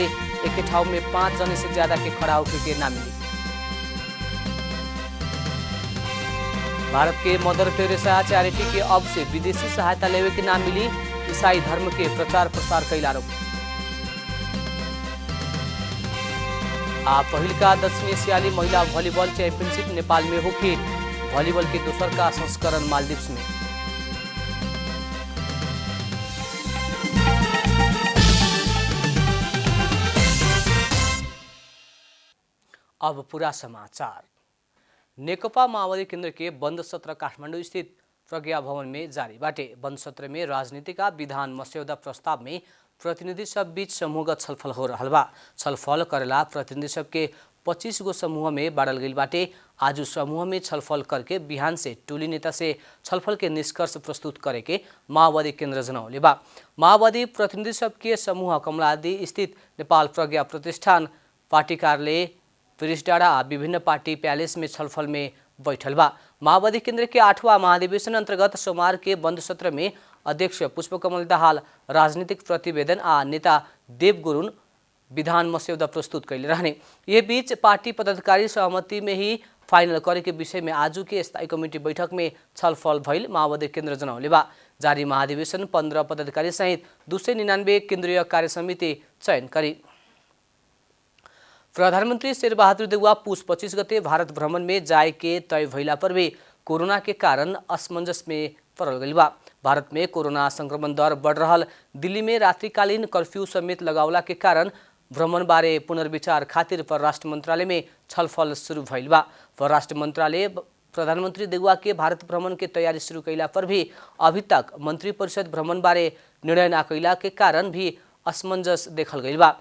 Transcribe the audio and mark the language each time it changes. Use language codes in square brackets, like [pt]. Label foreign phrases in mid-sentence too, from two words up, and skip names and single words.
[bho] एक ठाउँ में 5 जने से ज्यादा के खड़ा उठे के ना मिली। भारत के मदर टेरेसा चैरिटी के अब से विदेशी सहायता लेवे के ना मिली। ईसाई धर्म के प्रचार प्रसार कैल आरोप। पहिलका दक्षिण एशियाली महिला वॉलीबॉल चैंपियनशिप नेपाल में होगी। वॉलीबॉल के दोसर का संस्करण मालदीव्स में। अब पूरा समाचार। नेकपा माओवादी केंद्र के बंद सत्र काठमाडौँ स्थित प्रज्ञा भवन में जारी बाटे। बंद सत्र में राजनीति का विधान मसौदा प्रस्ताव में प्रतिनिधि सब बीच समूहगत छलफल हो रहा बा। छलफल करेला प्रतिनिधि सब के 25 गो समूह में बांटल गई बाटे। आज समूह में छलफल करके बिहान से टोली नेता से छलफल के निष्कर्ष प्रस्तुत करे के माओवादी केंद्र जनौले बा। माओवादी प्रतिनिधि सब के समूह कमलादी स्थित नेपाल प्रज्ञा प्रतिष्ठान पार्टी कार्यालय पिरिसडाँडा विभिन्न पार्टी पैलेस में छलफल में बैठल बा। माओवादी केंद्र के 8वां महाधिवेशन अंतर्गत सोमवार के बंद सत्र में अध्यक्ष पुष्पकमल दाहाल राजनीतिक प्रतिवेदन आ नेता देव गुरुङ विधान मसौदा प्रस्तुत कैले रहने। ये बीच पार्टी पदाधिकारी सहमति में ही फाइनल करे के विषय में आज के स्थायी कमिटी बैठक में छलफल भइल माओवादी केंद्र जनौले बा। जारी महाधिवेशन 15 पदाधिकारी सहित 299 केंद्रीय कार्य समिति चयन करी। प्रधानमंत्री शेरबहादुर देउवा पुस 25 गते भारत भ्रमण में जाए के तय भइला पर भी कोरोना के कारण असमंजस में पड़ल गइल बा। भारत में कोरोना संक्रमण दर बढ़ रहल। दिल्ली में रात्रिकालीन कर्फ्यू समेत लगावला के कारण भ्रमण बारे पुनर्विचार खातिर परराष्ट्र मंत्रालय में छलफल शुरू भइल बा। परराष्ट्र मंत्रालय प्रधानमंत्री देउवा के भारत भ्रमण के तैयारी शुरू कैला पर भी अभी तक मंत्री परिषद भ्रमण बारे निर्णय न कैला के कारण भी असमंजस देखल गइल बा।